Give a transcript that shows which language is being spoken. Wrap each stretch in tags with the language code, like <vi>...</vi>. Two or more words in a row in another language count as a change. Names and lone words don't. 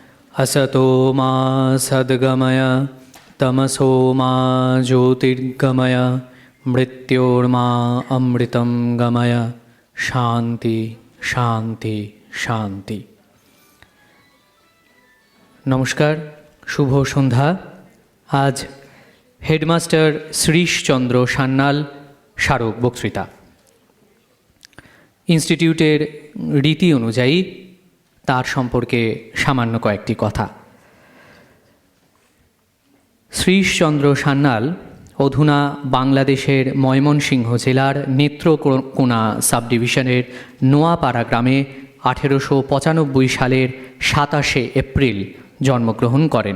<sa>असतो मा सद्गमय तमसो मा ज्योतिर्गमय मृत्योर्मा अमृतं गमय शांति शांति शांति।</sa> <hi>नमस्कार, शुभ सन्ध्या।</hi> <bn>आज हेडमास्टर श्रीशचंद्र सान्याल স্মারক বক্তৃতা। ইনস্টিটিউটের রীতি অনুযায়ী তার সম্পর্কে সামান্য কয়েকটি কথা। শ্রীশচন্দ্র সান্যাল অধুনা বাংলাদেশের ময়মনসিংহ জেলার নেত্রকোনা সাব ডিভিশনের নোয়াপাড়া গ্রামে 1895 সালের 27 এপ্রিল জন্মগ্রহণ করেন।</bn>